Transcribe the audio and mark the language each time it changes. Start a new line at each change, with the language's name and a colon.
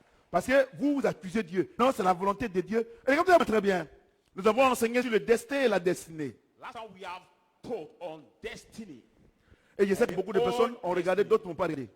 French: Parce que vous accusez Dieu. Non, c'est la volonté de Dieu. Et regardez très bien. Nous avons enseigné sur le destin et la destinée.
English: Last time we have taught on destiny.
French: Et je sais que beaucoup de personnes ont regardé, d'autres n'ont pas regardé.